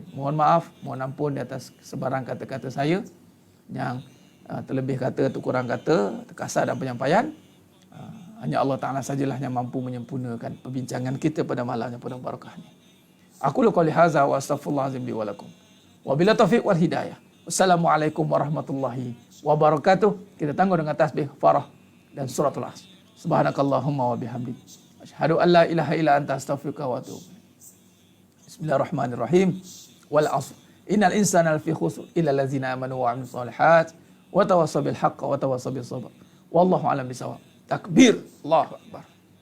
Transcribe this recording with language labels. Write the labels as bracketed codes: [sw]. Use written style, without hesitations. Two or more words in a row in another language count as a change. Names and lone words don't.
[ms] Mohon maaf, mohon ampun di atas sebarang kata-kata saya yang terlebih kata, terkurang kata, terkasar dan penyampaian. Hanya Allah Ta'ala sajalah yang mampu menyempurnakan perbincangan kita pada malam yang penuh barakah ini. [ar] أقول قولي هذا وأستغفر الله العظيم لي ولكم. وبالله التوفيق والهداية. والسلام عليكم ورحمة الله وبركاته. [ms] Kita tangguh dengan tasbih farah dan suratul Asr. [ar] سبحانك اللهم وبحمدك. أشهد أن لا إله إلا أنت أستغفرك وأتوب إليك. بسم الله الرحمن الرحيم. والعصر. إن الإنسان لفي خسر إلا الذين آمنوا وعملوا الصالحات وتواصوا بالحق وتواصوا بالصبر. والله أعلم بالصواب. تكبير، الله أكبر.